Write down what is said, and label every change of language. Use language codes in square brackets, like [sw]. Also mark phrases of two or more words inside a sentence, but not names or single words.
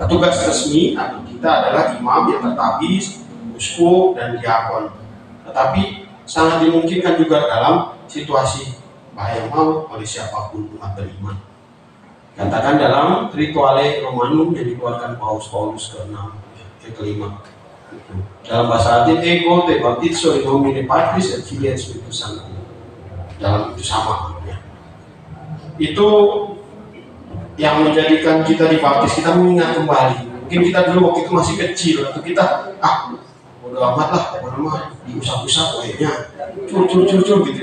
[id] Petugas resmi atau kita adalah imam yang tertabis, uskup dan diakon. Tetapi sangat dimungkinkan juga dalam situasi bahaya maut oleh siapapun umat beriman. Katakan dalam Rituale Romanum yang dikeluarkan Paus ke-6, ke-5. Dalam bahasa Latin, [la] ego te baptizo in nomine Patris et Filii et Spiritus Sancti. [id] Dalam itu sama. Ya. Itu yang menjadikan kita dibaptis, kita mengingat kembali. Mungkin kita dulu waktu itu masih kecil, atau kita bodo amat lah, diusap-usap kayaknya, cur gitu.